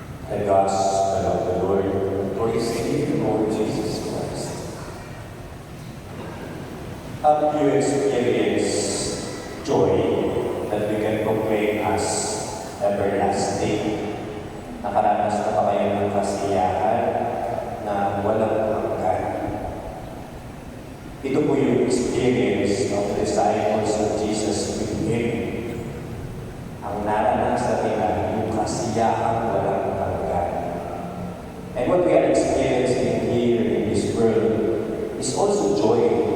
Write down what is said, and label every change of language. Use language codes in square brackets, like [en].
[en] The Gospel of the Lord. Praise to you, Lord Jesus Christ. Have you experienced joy that we can proclaim as everlasting? [tl] Nakaranas na ba kayo ng kasiyahan na walang hanggan? Ito po yung [en] experience of the disciples of Jesus with Him. [tl] Ang naranasan nila yung kasiyahang walang hanggan. [en] And what we are experiencing here in this world is also joy.